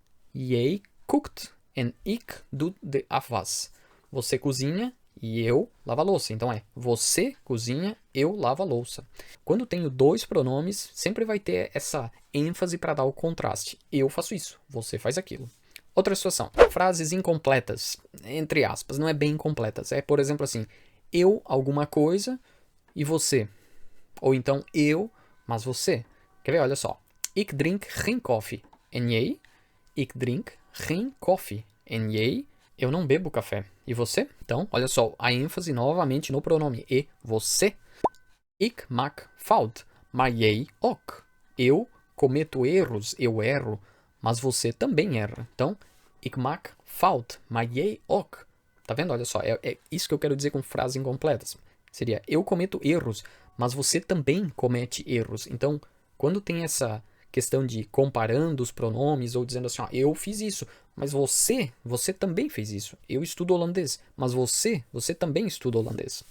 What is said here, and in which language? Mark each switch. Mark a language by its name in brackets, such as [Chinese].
[Dutch] Jij kookt en ik doe de afwas. [Portuguese] Você cozinha e eu lavo a louça. Então você cozinha, eu lavo a louça. Quando tenho dois pronomes, sempre vai ter essa ênfase para dar o contraste. Eu faço isso, você faz aquilo. Outra situação. Frases incompletas, entre aspas, não é bem incompletas. É, por exemplo, assim, eu alguma coisa e você. Ou então eu, mas você. Quer ver? Olha só. [Dutch] Ik drink geen koffie. En jij? Ik drink geen koffie. En jij? [Portuguese] Eu não bebo café. E você? Então, olha só, a ênfase novamente no pronome e você. [Dutch] Ik maak fout, maar jij ook. [Portuguese] Eu cometo erros, eu erro, mas você também erra. Então, [Dutch] ik maak fout, maar jij ook. [Portuguese] Tá vendo? Olha só, é isso que eu quero dizer com frases incompletas. Seria, eu cometo erros, mas você também comete erros. Então, quando tem essa questão de comparando os pronomes ou dizendo assim, ó, eu fiz isso, mas você também fez isso. Eu estudo holandês, mas você também estuda holandês.